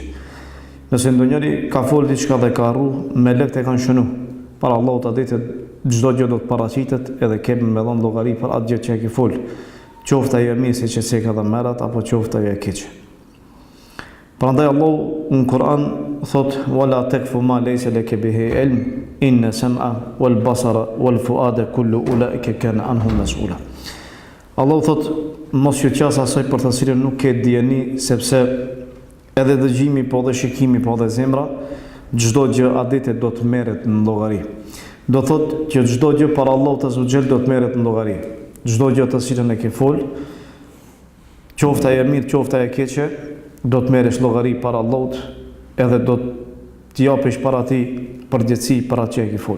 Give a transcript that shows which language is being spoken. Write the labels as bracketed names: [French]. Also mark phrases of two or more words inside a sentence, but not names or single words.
[Albanian] Nëse ndonjëri ka fol diçka dhe ka harru, melekt e kanë shënuar. Para Allahut atë ditë çdo gjë do të paraqitet edhe kemi me dhënë llogari për atë gjë që e ke fol. Qoftë ajo e mirë siç e ka dhe merat apo qoftë ajo e keqe. Prandaj Allahu në Kur'an thot [Arabic] ولا تقف ما ليس لك به علم إن السمع والبصر والفؤاد كل أولئك كان عنهم مسؤولا. [Albanian] Allahu thot mos ju qas asaj për të cilën nuk ke dijeni, sepse edhe dëgjimi po dhe shikimi po dhe zemra, çdo gjë adite do të merret në llogari. Do thot që çdo gjë para Allahut [Arabic] عز وجل [Albanian] do të merret në llogari. Çdo gjë të cilën e ke fol, qoftë ajo e mirë, qoftë ajo e keqe, do të merresh llogari para Allahut, edhe do të japësh para Tij përgjegjësi për atë që e ke fol.